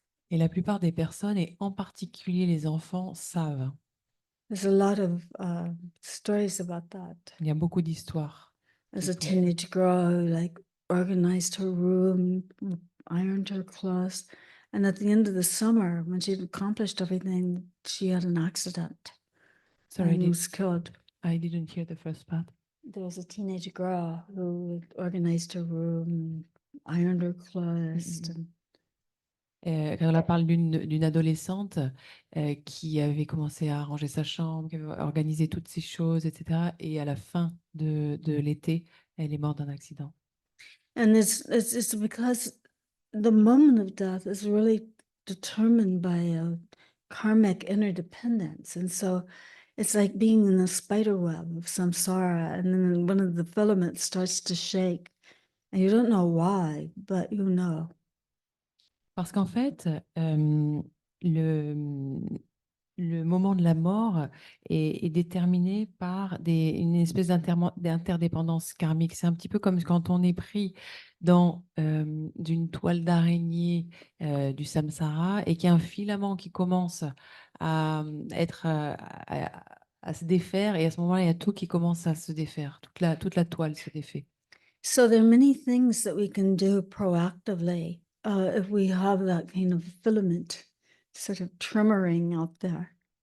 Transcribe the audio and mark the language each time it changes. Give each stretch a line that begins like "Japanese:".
French: Et la plupart des personnes, et en particulier les enfants, savent.
English: There's a lot of stories about that.
French: Il y a beaucoup d'histoires.
English: There's a teenage girl who like organized her room, ironed her clothes, and at the end of the summer, when she'd accomplished everything, she had an accident Sorry, and was killed. I didn't hear the first part. There was a teenage girl who organized her room, ironed her clothes, and
French: Carola parle d'une adolescente qui avait commencé à ranger sa chambre, qui avait organisé toutes ces choses, etc. Et à la fin de l'été, elle est morte d'un accident.
English: And it's because the moment of death is really determined by a karmic interdependence. And so it's like being in a spider web of samsara, and then one of the filaments starts to shake, and you don't know why, but you know.
French: Parce qu'en fait, le, le moment de la mort est déterminé par une espèce d'interdépendance karmique. C'est un petit peu comme quand on est pris dans d'une toile d'araignée du samsara et qu'il y a un filament qui commence à être à se défaire, et à ce moment-là, il y a tout qui commence à se défaire. Toute la toile se défait.
English: So there are many things that we can do proactively if we have that kind of filament sort of tremoring out there